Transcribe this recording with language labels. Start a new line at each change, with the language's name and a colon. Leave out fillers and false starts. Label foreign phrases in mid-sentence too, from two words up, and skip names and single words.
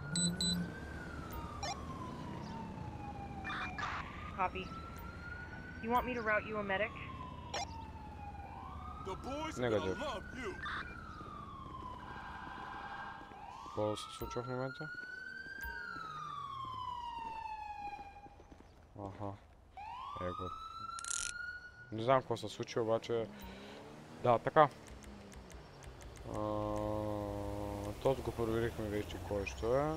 English: Copy. You want me to route you a medic? The boys are Negative. gonna love you.
Bulgarian: Какво се случва в момента? Аха. Его. Не знам какво се случи, обаче... Да, така. Този го проверихме вече кой що е.